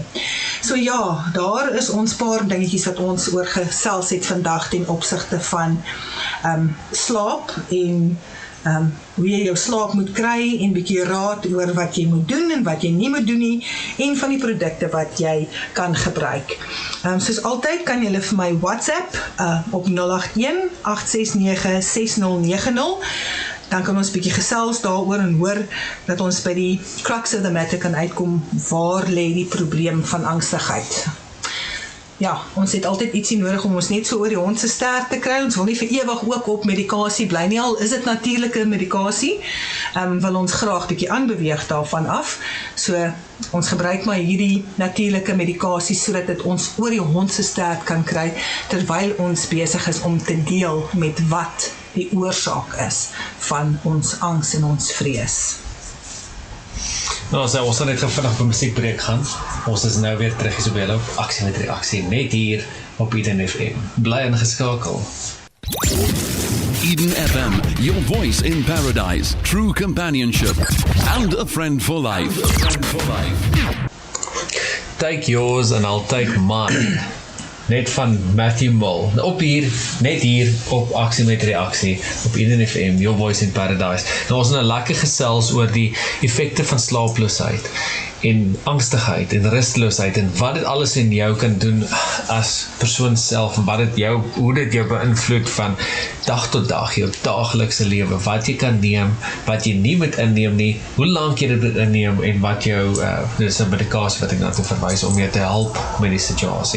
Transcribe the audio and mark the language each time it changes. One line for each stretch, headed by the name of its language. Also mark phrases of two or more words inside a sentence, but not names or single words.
Afrikaans: So ja, daar is ons paar dingetjies wat ons oor gesels het vandag ten opsigte van slaap en hoe jy jou slaap moet kry, en bietjie raad oor wat jy moet doen en wat jy nie moet doen nie, en van die produkte wat jy kan gebruik. Soos altyd kan jy vir my WhatsApp op 081-869-6090, dan kan ons bietjie gesels daaroor en hoor dat ons by die
English: crux of the matter
Afrikaans: kan uitkom, waar lê die probleem van angstigheid. Ja, ons het altyd ietsie nodig om ons net so oor die hond se sterk te kry. Ons wil nie vir ewig ook op medikasie bly nie, al is dit natuurlike medikasie, wil ons graag bietjie aanbeweeg daarvan af. So, ons gebruik maar hierdie natuurlike medikasie, sodat dit ons oor die hond se sterk kan kry, terwyl ons besig is om te deel met wat die oorsaak is van ons angs en ons vrees. Nou, ons sal net vinnig op 'n musiekbreek gaan. Ons is nou weer terug hier so by julle op Aksie met Reaksie, net hier op Eden FM. Bly ingeskakel. Eden FM,
English: your voice in paradise, true companionship, and a friend for life. Take yours and I'll take mine.
Afrikaans: Net van Matthew Mull. Net hier op Aksie met Reaksie, op Eden FM,
English: your voice in paradise.
Afrikaans: Nou ons het 'n lekker gesels oor die effekte van slaaploosheid en angstigheid en rusteloosheid en wat dit alles in jou kan doen as persoon self en hoe dit jou beïnvloed van dag tot dag, jou daaglikse lewe, wat jy kan neem, wat jy nie moet inneem nie, hoe lank jy dit moet inneem en wat jou, dis 'n medikasie wat ek na toe verwys om jou te help met die situasie.